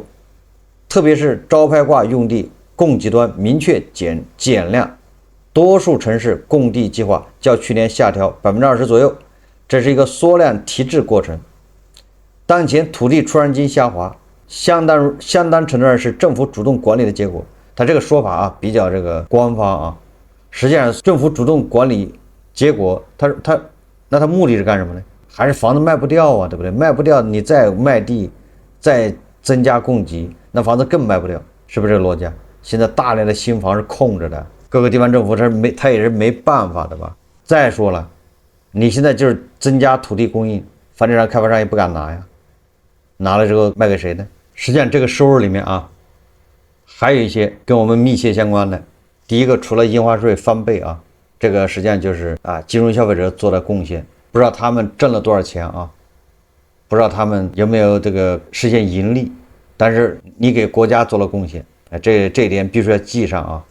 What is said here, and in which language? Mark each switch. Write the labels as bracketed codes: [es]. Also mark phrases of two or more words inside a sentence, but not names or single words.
[zh] 特別是招牌掛用地供給端明確減量，多數城市供地計劃較去年下調20%左右，這是一個縮量提質過程。當前土地出讓金下滑，相當程度上是政府主動管理的結果。他這個說法啊比較這個官方啊，實際上政府主動管理結果，那他目的是幹什麼呢？還是房子賣不掉啊，對不對？賣不掉，你再賣地，再增加供给，那房子更賣不掉，是不是這个邏輯？現在大量的新房是空着的，各個地方政府他也是沒辦法的吧。再說了，你現在就是增加土地供應，房地產開發商也不敢拿呀，拿了之後賣給誰呢？實際上這個收入裡面啊，還有一些跟我們密切相關的。第一個，除了印花稅翻倍啊，這個實際上就是啊金融消費者做的貢獻，不知道他們掙了多少錢啊，不知道他們有沒有這個實現盈利，但是你給國家做了貢獻，這一點必須要記上啊。